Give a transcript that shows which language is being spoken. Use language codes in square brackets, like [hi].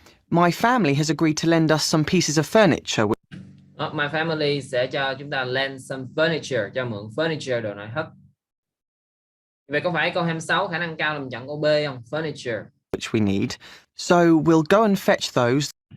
[en] My family has agreed to lend us some pieces of furniture. My family [vi] sẽ cho chúng ta [en] lend some furniture, [vi] cho mượn furniture, đồ nội thất. Vậy có phải câu 26 khả năng cao là mình chọn câu B không? [en] Furniture. Which we need. So we'll go and fetch those.